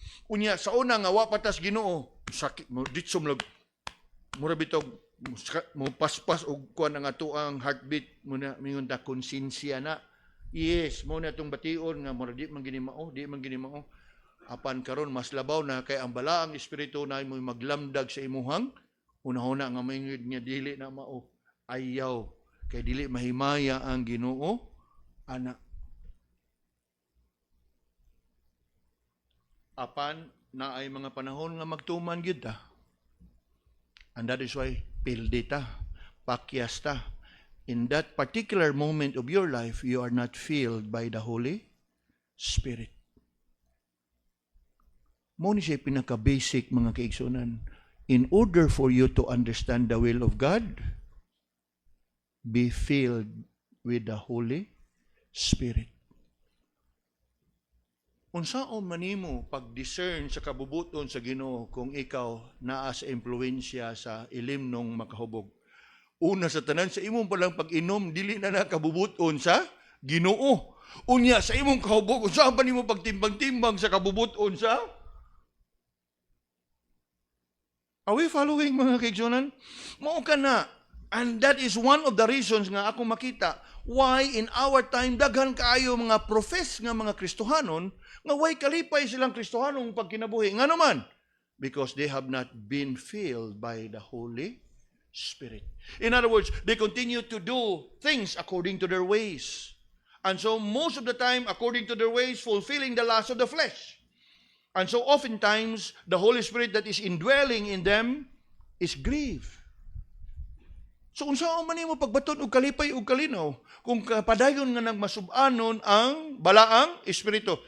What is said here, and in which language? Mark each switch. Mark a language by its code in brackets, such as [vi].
[ceb] Unya sa una nga wa patas Ginoo, sakit mo ditso mura bitaw mo paspas og kuan ang ato ang heartbeat mo na mingon ta konsensya na. Yes, mo na tong bation nga mura di man gini mao, di man gini mao. Apan karon mas labaw na kay ang balaang espiritu na mo maglamdag sa imuhang unahuna nga maingid nga dili na mao ayaw kay dili mahimaya ang Ginoo ana. Apan na ay mga panahon nga magtuman gyud ta. [en] And that is why [ceb] pildi ta, pakyas ta. [en] In that particular moment of your life, you are not filled by the Holy Spirit. [ceb] Mo ni siya pinaka-basic mga kaigsunan. [en] In order for you to understand the will of God, be filled with the Holy Spirit. [ceb] Unsaon man nimo pag-discern sa kabubuton sa Ginoo kung ikaw naa sa impluwensya sa ilimnong makahubog? Una sa tanan sa imong palang pag-inom dili na nakabubuton sa Ginoo. Unya sa imong kahubog unsaon pa nimo pagtimbang-timbang sa kabubuton sa [en] Are we following [ceb] mga kaigsunan? Mao ka na. [en] And that is one of the reasons [ceb] nga ako makita [en] why in our time [ceb] daghan kaayo mga profess nga mga Kristohanon nga way kalipay silang Kristohanong pagkinabuhi. Nga naman, [en] because they have not been filled by the Holy Spirit. In other words, they continue to do things according to their ways. And so most of the time, according to their ways, fulfilling the lust of the flesh. And so oftentimes, the Holy Spirit that is indwelling in them is grieved. [ceb] So unsaon man nimo pagbaton og kalipay og kalinaw kung padayon nga nagmasubanon ang balaang espiritu.